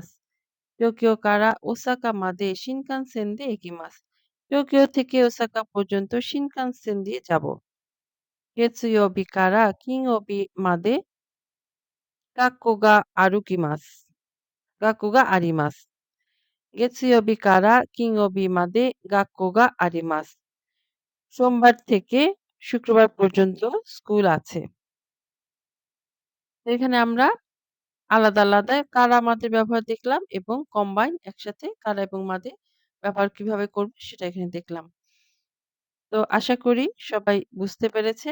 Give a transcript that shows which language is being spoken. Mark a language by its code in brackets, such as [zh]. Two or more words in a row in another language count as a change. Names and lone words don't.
[ja] 東京から大阪まで新幹線で行きます. [bn] টোকিও থেকে ওসাকা পর্যন্ত শিনকানসেন দিয়ে যাব। [ja] 月曜日から金曜日まで学校が歩きます. 学校があります. 月曜日から金曜日まで学校があります。 [bn] সোমবার থেকে শুক্রবার পর্যন্ত স্কুল আছে। তো এখানে আমরা আলাদা, আলাদা [ja] からまで [bn] ব্যবহার দেখলাম এবং কম্বাইন একসাথে কারা এবং মাদে ব্যবহার কিভাবে করব সেটা এখানে দেখলাম। তো আশা করি সবাই বুঝতে পেরেছেন।